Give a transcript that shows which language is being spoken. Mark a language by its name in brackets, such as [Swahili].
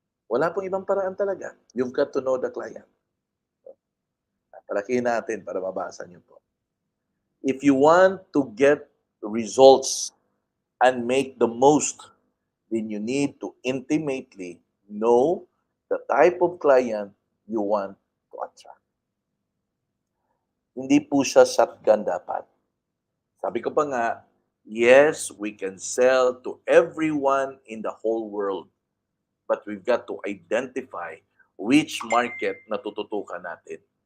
[Filipino] Wala pong ibang paraan talaga. [English] You've got to know the client. [Filipino] Palakihin natin para mabasa niyo po. [English] If you want to get results and make the most, then you need to intimately know the type of client you want to attract. [Filipino] Hindi po siya shotgun dapat. Sabi ko pa nga, [English] yes, we can sell to everyone in the whole world, but we've got to identify which market [Filipino] na tututukan natin.